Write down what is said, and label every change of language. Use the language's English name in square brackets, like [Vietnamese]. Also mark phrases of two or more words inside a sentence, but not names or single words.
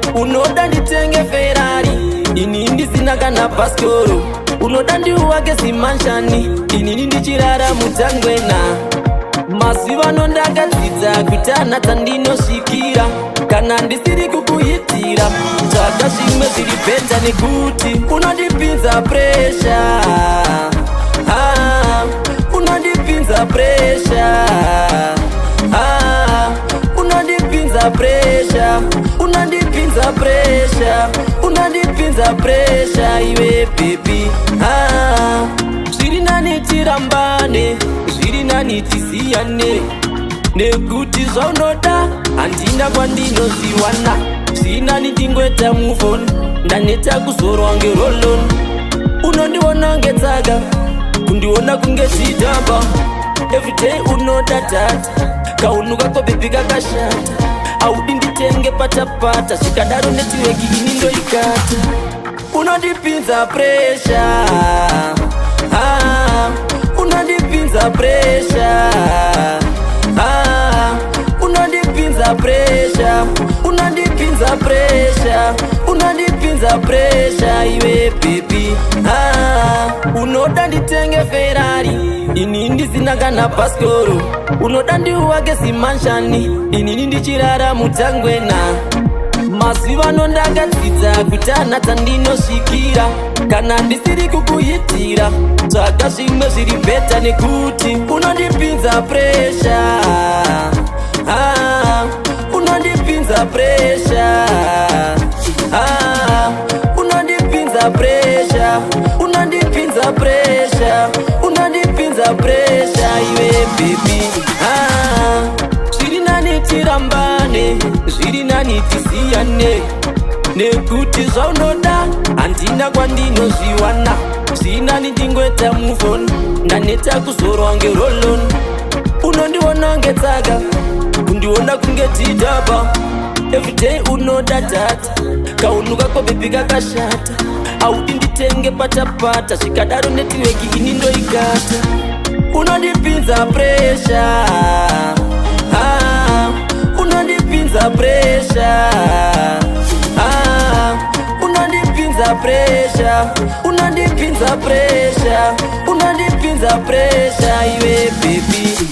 [Shona] Unoda nditenge Ferrari, ini ndisina kana paskoro. Unoda ndiuwake zimanshani, ini ndichirara mutangwena. Mazuva ano ndakadzidza kuti hana dzandinosvikira, kana ndisiri kukuitira. Tsvaga zvimwe zviri bheta nekuti unondipinza puresha. Ah, unondipinza puresha. Ah, unondipinza puresha. Unondipinza puresha. Unondipinza puresha, iwe baby. Ah, zviri nani tirambane, zviri nani tisiyane, nekuti zvaunoda handina kwandinozviwana. Zviri nani tingweta [English] move on, [Shona] ndaneta kuzorwa ngerolon. Unondiona ngetsaka, kundiona kunge chidhamba. [English] Every day [Shona] unoda data, kaunuka ko baby kakashata. Audi nditenge patapata, zvikadaro netiweki ini ndoikata. Unondipinza puresha. Ah, unondipinza puresha. Ah, unondipinza puresha. Unondipinza puresha. Unondipinza puresha, iwe baby. Ah, unoda nditenge Ferrari, ini ndisina kana paskoro. Unoda ndiuwake zimanshani, inini ndichirara mutangwena. Mazuva ano ndakadzidza kuti hana dzandinosvikira, kana ndisiri kukuitira. Tsvaga zvimwe zviri bheta nekuti unondipinza puresha. Ah, unondipinza puresha. Ah, unondipinza puresha. Unondipinza puresha. Unondipinza puresha, iwe baby. Ah, zviri nani tirambane, zviri nani tisiyane, nekuti zvaunoda handina kwandinozviwana. Zviri nani ndingweta [English] move on, [Shona] ndaneta kuzorwa ngerolon. Unondiona ngetsaka, kundiona kunge tidhaba. [English] Every day [Shona] unoda data, kaunuka ko baby kakashata. Audi nditenge patapata, zvikadaro netiweki ini ndoikata. Unondipinza puresha. Ah, unondipinza puresha. Ah, unondipinza puresha. Unondipinza puresha. Unondipinza puresha, iwe baby.